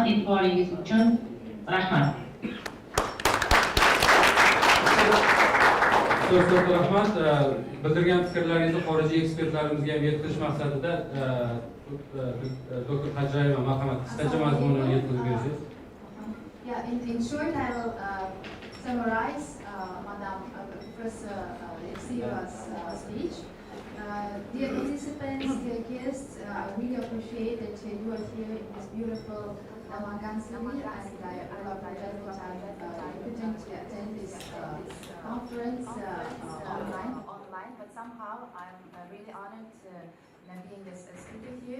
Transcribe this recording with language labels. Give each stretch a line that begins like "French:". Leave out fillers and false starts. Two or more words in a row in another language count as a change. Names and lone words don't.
Uzbek: E'tiboringiz uchun rahmat. Ko'p rahmat. Bildirgan fikrlaringizni xorijiy ekspertlarimizga ham yetkazish maqsadida Dr. Hajrayeva marhamat qisqacha mazmunini yetkazib bersangiz.
English: Yeah, in short, I will summarize Madam Professor Siva's speech. Dear participants, dear guests, I really appreciate that you are here in this beautiful Namangan city, and I apologize that I couldn't attend this conference online, but somehow I'm really honored being a speaker here.